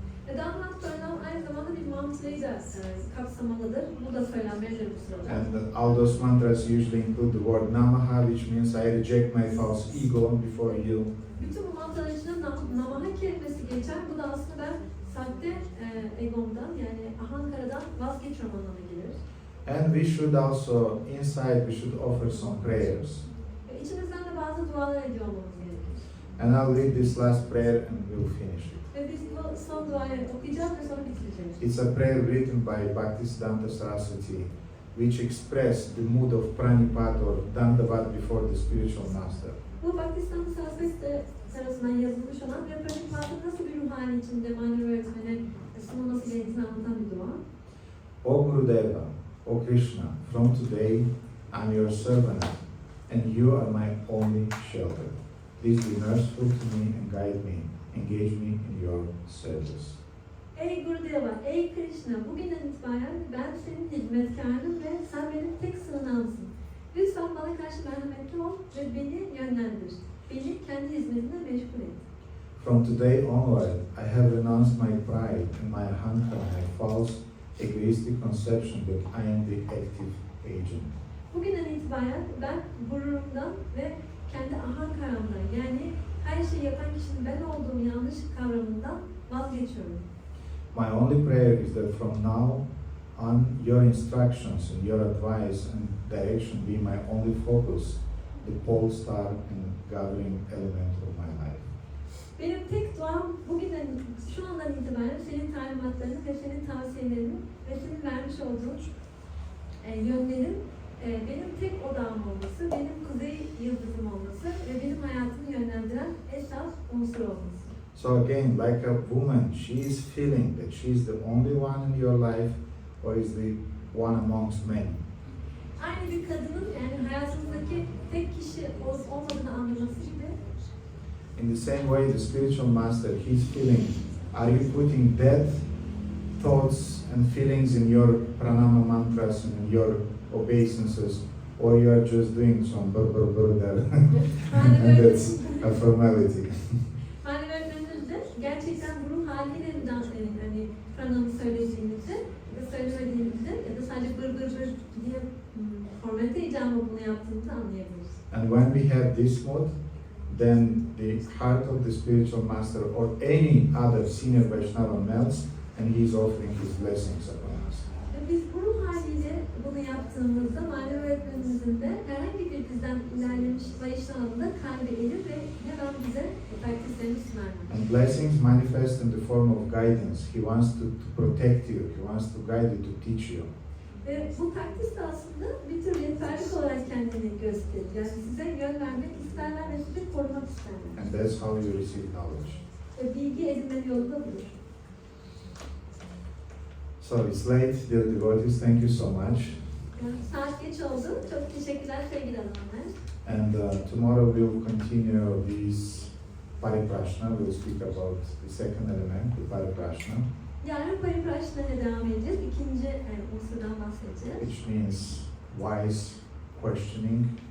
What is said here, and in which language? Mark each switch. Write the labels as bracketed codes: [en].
[tr] Dandavat Pranam aynı zamanda bir mantrayı da kapsamalıdır. Bu da söylenmelidir bu sırada. [en] And all those mantras usually include the word Namaha, which means I reject my false ego before you. [tr] Bütün bu mantralar içinde Namaha kelimesi geçer. Bu da aslında ben sahte egomdan yani ahankaradan vazgeçiyorum anlamına gelir. [en] And we should also, inside, we should offer some prayers. [tr] İçimizden de bazı dualar ediyor olmamız gerekir. [en] And I'll read this last prayer and we'll finish it. [tr] Ve biz bu son duayı okuyacağız ve sonra bitireceğiz. [en] It's a prayer written by Bhaktisiddhanta Saraswati, which express the mood of Pranipat or Dandavat before the spiritual master. [tr] Bu Bhaktisiddhanta Saraswati tarafından yazılmış olan ve Pranipat'ın nasıl bir ruh hali içinde manevi öğretmene sunulması gerektiğini anlatan bir dua. [en] O Gurudeva, O Krishna, from today I'm your servant and you are my only shelter. Please be merciful to me and guide me, engage me in your service. [tr] Ey Gurudeva, ey Krishna, bugünden itibaren ben senin hizmetkarın ve sen benim tek sığınağımsın. Lütfen bana karşı merhametli ol ve beni yönlendir. Beni kendi hizmetine meşgul et. [en] From today onward, I have renounced my pride and my ahankara, my false egoistic conception that I am the active agent. [tr] Bugünden itibaren ben gururumdan ve kendi ahankaramdan yani her şeyi yapan kişinin ben olduğum yanlış kavramından vazgeçiyorum. [en] My only prayer is that from now on, your instructions and your advice and direction be my only focus, the pole star and governing element of my life. [tr] Benim tek duam bugünden, şu andan itibaren senin talimatlarını ve senin tavsiyelerini ve senin vermiş olduğun yönlerin benim tek odağım olması, benim kuzey yıldızım olması ve benim hayatımı yönlendiren esas unsur olması. [en] So again, like a woman, she is feeling that she is the only one in your life or is the one amongst many. [tr] Aynı bir kadının yani hayatımızdaki tek kişi olup olmadığını anlaması gibi. [en] In the same way, the spiritual master, he's feeling, are you putting that thoughts and feelings in your pranama mantras and in your obeisances, or you are just doing some brr there, and that's a formality. [tr] Manevi öğretmenimizde gerçekten bu ruh haliyle mi hani pranamı söylediğimizde ya da söylemediğimizde ya da sadece bır diye formalite icabı bunu yaptığımızı anlayabiliriz. [en] And when we have this mood, then the heart of the spiritual master or any other senior Vaishnava melts and he is offering his blessings upon us. [tr] Biz bu ruh haliyle bunu yaptığımızda manevi öğretmenimizin de herhangi bir bizden ilerlemiş Vaishnava'nın da kalbi erir ve hemen bize takdislerini sunar. [en] And blessings manifest in the form of guidance. He wants to protect you, he wants to guide you, to teach you. [tr] Ve bu takdis de aslında bir tür rehberlik olarak kendini gösterir. Yani size yön vermek isterler ve sizi korumak isterler. [en] And that's how you receive knowledge. [tr] Ve bilgi edinme yolu da budur. [en] So it's late, dear devotees, thank you so much. [tr] Yani saat geç oldu. Çok teşekkürler sevgili hanımlar. [en] And tomorrow we'll continue this Pariprashna. We'll speak about the second element, the Pariprashna, [tr] Yarın Pariprashna'ya devam edeceğiz. İkinci unsurdan bahsedeceğiz. [en] which means wise questioning.